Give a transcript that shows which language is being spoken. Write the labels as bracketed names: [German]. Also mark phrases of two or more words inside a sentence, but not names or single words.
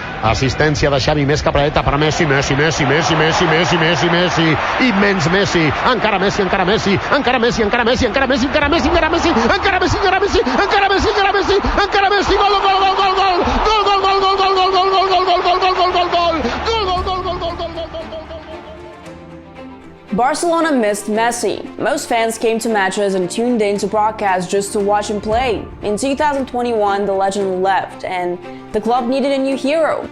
[Catalan] Assistència de Xavi, més cap a dreta per Messi, Messi, immens Messi, encara Messi, encara Messi, encara Messi, encara Messi, encara Messi, encara Messi, encara Messi, encara Messi, encara Messi, encara Messi, encara Messi, encara Messi, gol, gol, gol, gol, gol, gol, gol, gol, gol, gol, gol, gol, gol, gol, gol, gol, gol, gol, gol. [English] Barcelona missed Messi. Most fans came to matches and tuned in to broadcasts just to watch him play. In 2021, the legend left, and the club needed a new hero.